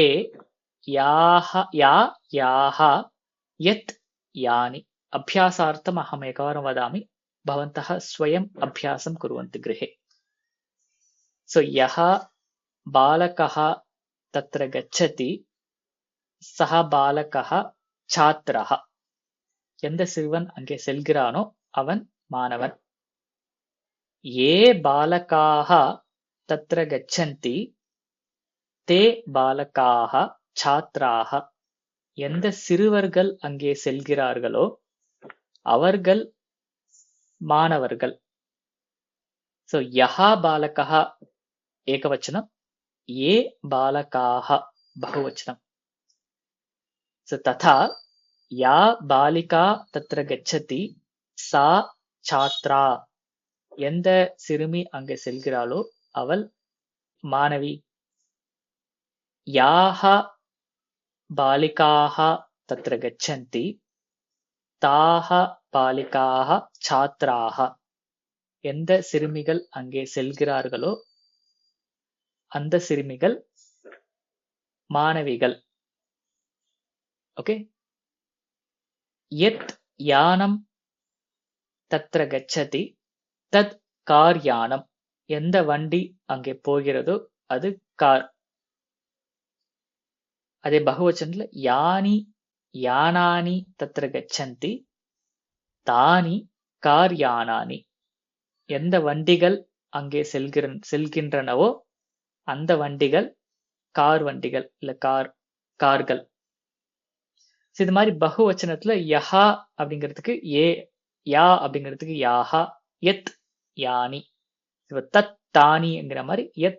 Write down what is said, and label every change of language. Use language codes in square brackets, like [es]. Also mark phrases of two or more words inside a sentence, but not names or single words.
[sa] याः या याः यत् यानि अभ्यासार्थम् अहम् एकवारं वदामि भवन्तः स्वयम् अभ्यासं कुर्वन्तु गृहे सो यः बालकः तत्र गच्छति सः बालकः छात्रः [ta] எந்த சிறுவன் அங்கே செல்கிறானோ அவன் மாணவன் [sa] ये बालकाः तत्र गच्छन्ति ते बालकाः छात्राः [ta] எந்த சிறுவர்கள் அங்கே செல்கிறார்களோ அவர்கள் மாணவர்கள் [sa] सो यः बालकः एकवचनं ये बालकाः बहुवचनं सो तथा या बालिका तत्र गच्छति सा छात्रा [ta] எந்த சிறுமி அங்கே செல்கிறாளோ அவள் மாணவி [sa] யாः बालिकाः तत्र गच्छन्ति ताः बालिकाः छात्राः [ta] எந்த சிறுமிகள் அங்கே செல்கிறார்களோ அந்த சிறுமிகள் மாணவிகள் ஓகே [sa] यत् यानं तत्र गच्छति तत् [ta] கார் யானம் எந்த வண்டி அங்கே போகிறதோ அது கார் அதே பகுவச்சனத்துல [sa] यानि यानानि तत्र गच्छन्ति तानि [ta] கார் யானானி எந்த வண்டிகள் அங்கே செல்கின்றனவோ அந்த வண்டிகள் கார் வண்டிகள் இல்ல கார்கள் இது மாதிரி பகுவச்சனத்துல யஹா அப்படிங்கிறதுக்கு யா அப்படிங்கிறதுக்கு யாஹா [sa] यत् यानि तत् [ta] தானிங்கிற மாதிரி யத்